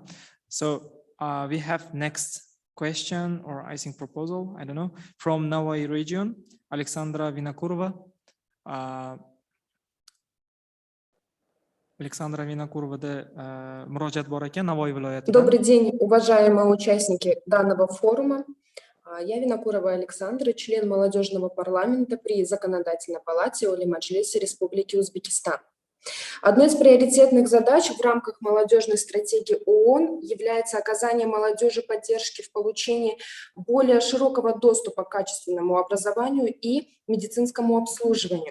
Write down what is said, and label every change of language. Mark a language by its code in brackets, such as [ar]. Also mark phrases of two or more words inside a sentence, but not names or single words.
[en] So we have next question, or I think proposal, I don't know, from Navai region, Alexandra Vinokurova. [uz] Александра Винокуровада муроджат бор экен, Navoiy viloyatidan. [ru] Добрый день, уважаемые участники данного форума. Я Винокурова Александра, член молодежного парламента при Законодательной палате Оли-Маджлиса Республики Узбекистан. Одной из приоритетных задач в рамках молодежной стратегии ООН является оказание молодежи поддержки в получении более широкого доступа к качественному образованию и медицинскому обслуживанию.